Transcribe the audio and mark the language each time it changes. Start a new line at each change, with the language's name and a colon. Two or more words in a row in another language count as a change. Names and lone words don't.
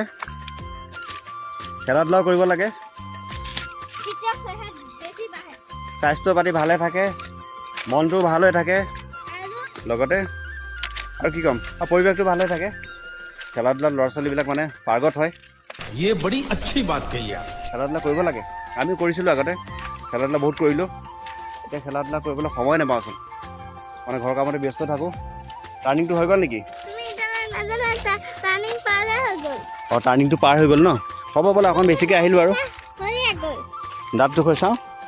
Assamese: খেলা ধূলাও কৰিব লাগে, স্বাস্থ্য পাতি ভালে থাকে, মনটো ভাল হৈ থাকে, লগতে আৰু কি ক'ম, আৰু পৰিৱেশটো ভাল হৈ থাকে। খেলা ধূলাত ল'ৰা ছোৱালীবিলাক মানে পাৰ্গত হয়।
Hindi: ये बड़ी अच्छी बात कही आप।
Assamese: খেলা ধূলা কৰিব লাগে, আমি কৰিছিলোঁ আগতে, খেলা ধূলা বহুত কৰিলোঁ। এতিয়া খেলা ধূলা কৰিবলৈ সময় নাপাওঁচোন, মানে ঘৰৰ কামতে ব্যস্ত থাকোঁ। টাৰ্ণিংটো হৈ গ'ল নেকি? টাৰ্ণিংটো পাৰ হৈ গ'ল ন? হ'ব বোলে, অকণ বেছিকৈ আহিলোঁ আৰু দাঁতটো খৈ চাওঁ।